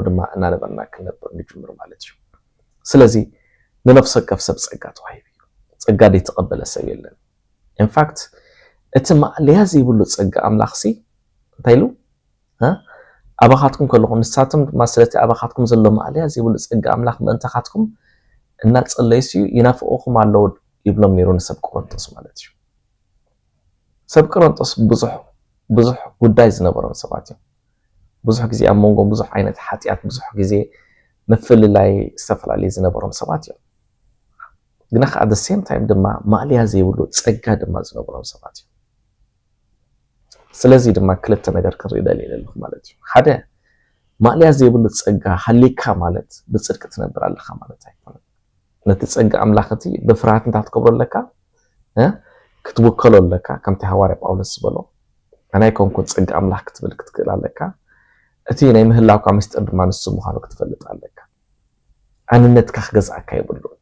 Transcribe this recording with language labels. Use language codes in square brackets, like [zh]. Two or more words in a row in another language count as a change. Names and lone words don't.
[ti] ድማ እናነበርና ክንነብር ንጅምር ማለት እዩ ስለዚ ንነፍሲ ወከፍ ሰብ ፀጋ ተዋሂቡ እዩ ፀጋ ዘይተቐበለ ሰብ የለን [en] in fact [ti] እቲ ማዕልያ ዘይብሉ ፀጋ ኣምላኽ ሲ እንታይ ኢሉ ኣባኻትኩም ከለኹም ንሳቶም ድማ ስለቲ ኣባኻትኩም ዘሎ ማዕልያ ዘይብሉ ፀጋ ኣምላኽ ምእንታኻትኩም እናፀለይስ እዩ ይናፍቑኹም ኣለዉ ይብሎም ነይሩ ንሰብ ቆሮንጦስ ማለት እዩ ሰብ ቆሮንጦስ ብዙሕ ጉዳይ ዝነበሮም ሰባት እዮም ብዙሕ ግዜ ኣብ መንጎ ብዙሕ ዓይነት ሓጢያት ብዙሕ ግዜ ምፍልላይ ዝተፈላለዩ ዝነበሮም ሰባት እዮም ግን ከዓ [en] at the same time [ti] ድማ ማዕልያ ዘይብሉ ጸጋ ድማ ዝነበሮም ሰባት እዮም ስለዚህ ድማ ክልተ ነገር ክርኢ ደሊለልኩ ማለት እዩ ሓደ ማዕልያ ዘይብሉ ጸጋ ሃሊካ ማለት ብጽድቅ ትነብር ኣለኻ ማለት ኣይኮነን ነቲ ጸጋ ኣምላኽቲ ብፍርሃት እንታትከብረለካ ክትወከለለካ ከምቲ ሐዋርያ ጳውሎስ ዝበሎ ኣናይ ኮንኩን ጸጋ ኣምላኽ ክትብል ክትክእል ኣለካ እቲ ናይ ምህላውካ ምስጢር ድማ ንሱ ምዃኑ ክትፈልጥ ኣለካ ኣንነትካ ክገዝኣካ ይብሉ